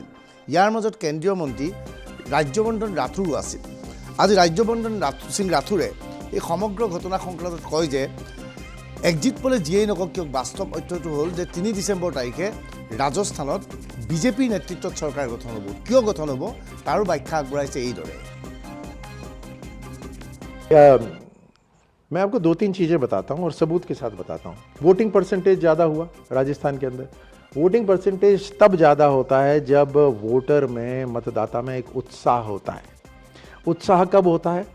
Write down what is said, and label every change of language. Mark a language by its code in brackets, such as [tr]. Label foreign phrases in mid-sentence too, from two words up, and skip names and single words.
[as] ইয়াৰ মাজত কেন্দ্ৰীয় মন্ত্ৰী ৰাজ্যবৰ্ধন ৰাথোৰো আছিল। আজি ৰাজ্যবৰ্ধন সিং ৰাথোৰে এই সমগ্ৰ ঘটনা সংক্ৰান্তত কয় যে এক্সিট পোলে যিয়েই নকওক কিয় বাস্তৱ তথ্যটো হ'ল যে 3 ডিচেম্বৰ তাৰিখে ৰাজস্থানত বিজেপিৰ নেতৃত্বত চৰকাৰ গঠন হ'ব। কিয় গঠন হ'ব তাৰো ব্যাখ্যা আগবঢ়াইছে এইদৰে। [hi] मैं आपको 2-3 चीज़ें बताता हूँ और सबूत के साथ बताता हूँ। [en] voting percentage [hi] ज़्यादा हुआ राजस्थान के अंदर। [en] voting percentage [hi] तब ज़्यादा होता है जब वोटर में, मतदाता में एक उत्साह होता है। उत्साह कब होता है?